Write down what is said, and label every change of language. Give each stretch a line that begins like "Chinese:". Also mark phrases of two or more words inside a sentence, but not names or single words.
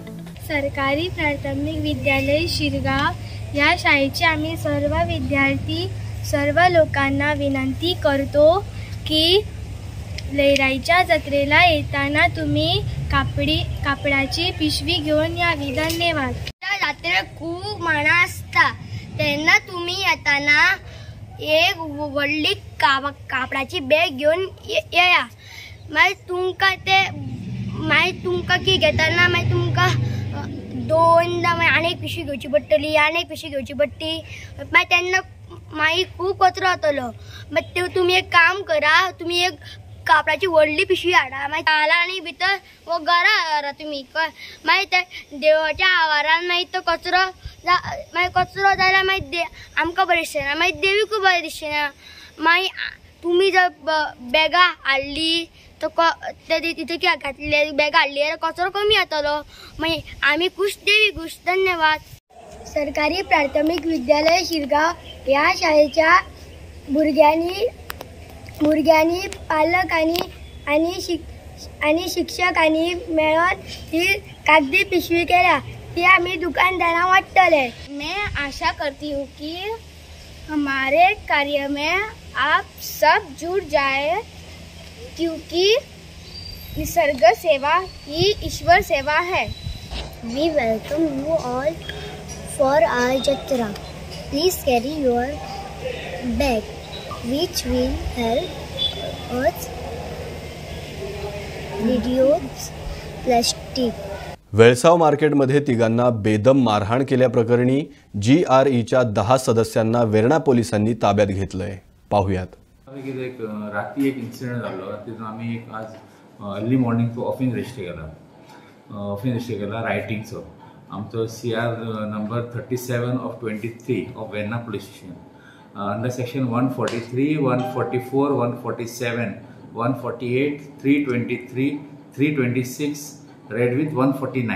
Marathi: सरकारी प्राथमिक विद्यालय शिरगाव या शाळेचे आम्ही सर्व विद्यार्थी सर्व लोकांना विनंती करतो की लईराईच्या जत्रेला येताना तुम्ही कापडाची पिशवी घेऊन यावी. धन्यवाद.
Konkani: जात्रेक खूप माणा असता त्यांना तुम्ही येताना एक व्हडली कापडाची बॅग घेऊन या. मागीर तुमका की घेताना मागीर तुमका दोनदा अनेक पिशवी घेवची पडटली, अनेक पिशवी घेवची पडटी. मागीर तेन्ना मागीर खूब कचरो जातलो. मागीर तुम्ही एक काम करा, तुम्ही एक कापडाची व्हडली पिशवी हाडा. मागीर आला आनी भितर वो घरा हाडा तुम्ही. मागीर ते देवाच्या आवारान मागीर तो कचरो मागीर कचरो जाल्यार मागीर आमकां बरें दिसना, मागीर देवीकूय बरें दिसना. मागीर तुम्ही जर बॅगा हाडली तर तिथे घातले बॅगा हाडली जाल्यार कचरो कमी जातलो. मागीर आमी खुश, देवी खुश. धन्यवाद.
Marathi: सरकारी प्राथमिक विद्यालय शिरगाव या शाळेच्या भुरग्यांनी पालकांनी आणि शिक्षकांनी मिळून ही कागदी पिशवी केल्या.
Konkani: ती आम्ही दुकानदारांना वाटतले.
Hindi: मैं आशा करती हूँ कि हमारे कार्य में आप सब जुड़ जाए क्योंकि निसर्ग सेवा ही ईश्वर सेवा है.
English: We welcome you all for our jatra. Please carry your bag, which will help us reduce plastic.
Marathi: वेळसाव मार्केटमध्ये तिघांना बेदम मारहाण केल्याप्रकरणी GREच्या 10 सदस्यांना वेर्णा पोलिसांनी ताब्यात घेतलंय. पाहुयात.
Konkani: एक रात्री एक इन्सिडेंट जालो, तितून आम्ही एक आज
English: early morning
Konkani: तो
English: offence register
Konkani: केला रायटिंगचो.
English: आमचो CR number 37/23 of Verna police station under section 143, 144, 147, 148, 323, 326 read with 149.